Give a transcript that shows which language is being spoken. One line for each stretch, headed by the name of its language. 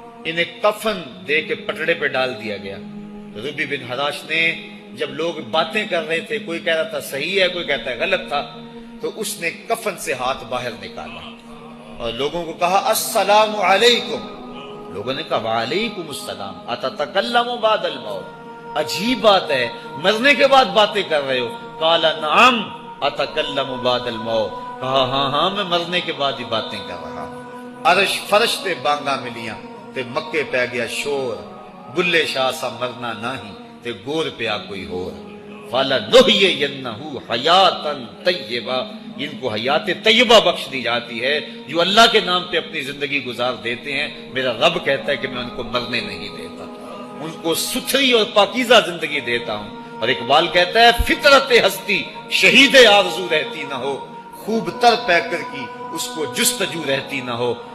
Urdu: انہیں کفن دے کے پٹڑے پہ ڈال دیا گیا. ربی بن حراش نے جب لوگ باتیں کر رہے تھے, کوئی کہہ رہا تھا صحیح ہے کوئی کہتا ہے غلط تھا, تو اس نے کفن سے ہاتھ باہر نکالا اور لوگوں کو کہا السلام علیکم. لوگوں نے کہا وعلیکم السلام,
Arabic: اتتکلم بعد الموت,
Urdu: عجیب بات ہے مرنے کے بعد باتیں کر رہے ہو.
Arabic: قال نعم اتکلم بعد الموت,
Urdu: کہا ہاں میں مرنے کے بعد ہی باتیں کر رہا ہوں.
Punjabi: عرش فرش تے بانگا ملیاں تے مکے پہ گیا شور, بلے شاہ سا مرنا نہیں تے گور پیا کوئی ہور.
Arabic: فَلَنُحْيِيَنَّهُ حَيَاتًا طَيِّبَةً,
Urdu: ان کو حیات طیبہ بخش دی جاتی ہے جو اللہ کے نام پہ اپنی زندگی گزار دیتے ہیں. میرا رب کہتا ہے کہ میں ان کو مرنے نہیں دیتا, ان کو ستھری اور پاکیزہ زندگی دیتا ہوں. اور اقبال کہتا ہے فطرت ہستی شہید آرزو رہتی نہ ہو, خوب تر پیکر کی اس کو جستجو رہتی نہ ہو.